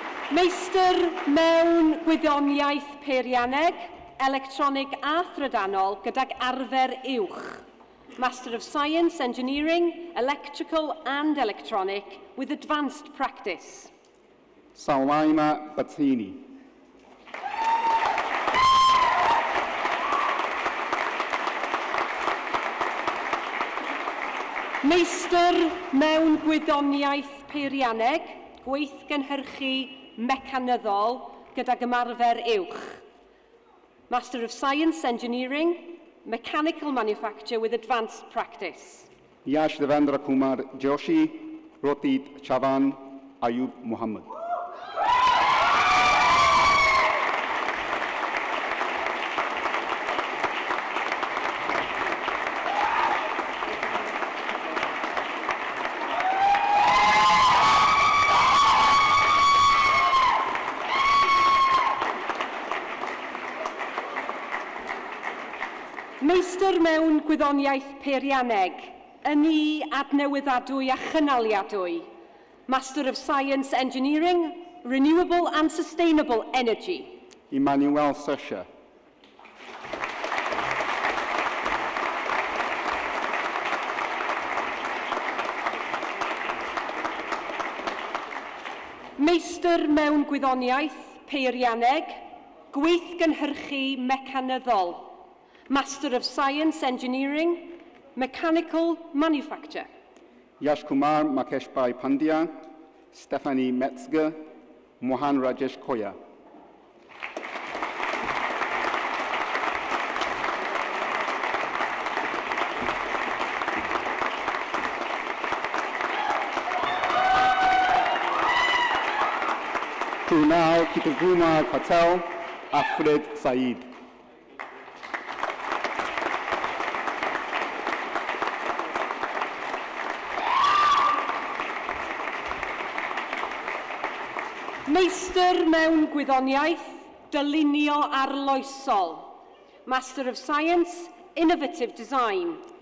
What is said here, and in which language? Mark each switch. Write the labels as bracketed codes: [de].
[cy] Meistr mewn Gwyddoniaeth Peirianneg, Electronic a Thrydanol gydag arfer uwch. [en] Master of Science, Engineering, Electrical and Electronic with advanced practice. Salmaima Battini. [cy] Meistr mewn gwyddoniaeth Peirianneg, gweithgynhyrchu mecanyddol gydag ymarfer uwch. [en] Master of Science, Engineering, Mechanical Manufacture with advanced practice. Yash Devendra Kumar Joshi, Rotit Chavan, Ayub Muhammad. [cy] Meistr mewn gwyddoniaeth Peirianneg, yn adnewyddadwy a chynaliadwy. [en] Master of Science, Engineering, Renewable and Sustainable Energy. Emmanuel Sesha. [cy] Meistr mewn gwyddoniaeth Peirianneg, gweithgynhyrchu mecanyddol. [en] Master of Science, Engineering, Mechanical Manufacture. Yash Kumar Makeshbhai Pandya, Stephanie Metzger, Mohan Rajesh Koya. Kunal Kitagumar Patel, Afred Saeed. [cy] Meistr mewn gwyddoniaeth, Dylunio arloesol. [en] Master of Science, Innovative Design.